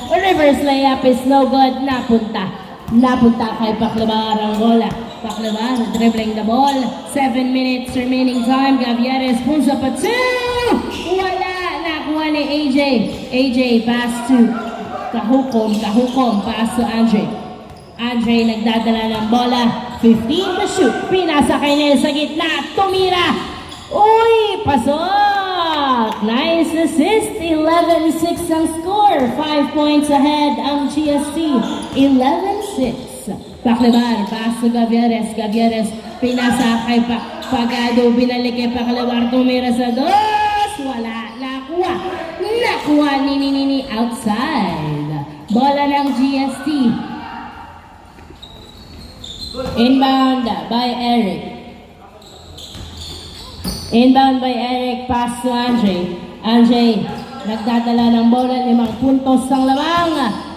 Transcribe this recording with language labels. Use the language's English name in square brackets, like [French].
[English] Reverse layup is no good. [Filipino] Napunta kay Paclebar ang bola. [English] Paclebar dribbling the ball. 7 minutes remaining time. Gavieres pulls up a 2. [Filipino] Wala. Nakuha ni AJ. [English] AJ pass to Kahukom. Kahukom pass to Andre. [Filipino] Andre nagdadala ng bola. [English] 15 to shoot. [Filipino] Pinasa kay Nel sa gitna. Tumira. Uy! Pasok! [English] Nice assist. 11-6 ang score. 5 points ahead ang GST. 11-6. Paclebar. Pass to Gavieres. Gavieres. [Filipino] Pinasa kay Pagado. Binalik kay Paclebar. Tumira sa dos. Wala. Nakuha. Nakuha ni outside. Bola ng GST. [English] Inbound by Eric. Inbound by Eric, pass to Andre. [Filipino] Andre, nagdadala ng bola, 5 puntos ang lamang.